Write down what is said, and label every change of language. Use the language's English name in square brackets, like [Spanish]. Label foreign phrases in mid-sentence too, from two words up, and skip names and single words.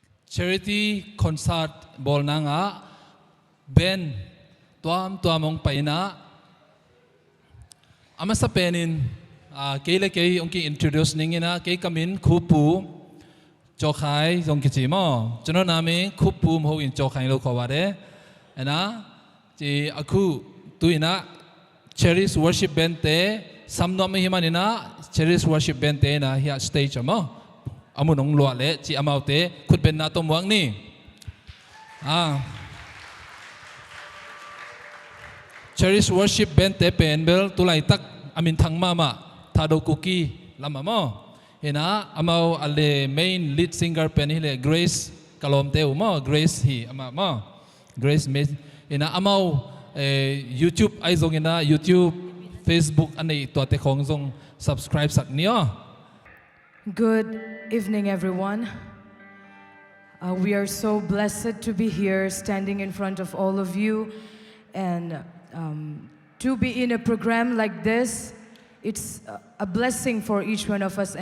[English] charity concert [Thado Chin] bol na nga ben tuam pa ina ama sa penin keila kay ongki introduce ningina kay kamin khupu chokhai jong kichi mo chono nami khupu mo in chokhai lo khaware ana ji akhu tuina Charis [English] worship band [Thado Chin] te samno mi himanina Charis [English] worship band [Thado Chin] te na hi stage mo amunong lo le chi amaute khut ben na to muang ni Charis [English] worship band [Thado Chin] te pen bel tulai tak amin thang mama thado kuki lama mo ina amau ale main [English] lead singer [Thado Chin] pen hile Grace kalom te mo Grace hi ama mo Grace ina amau YouTube ai zong ina YouTube Facebook anei to te khong zong subscribe sak nio. [English] Good evening, everyone. We are so blessed to be here, standing in front of all of you, and to be in a program like this. It's a blessing for each one of us.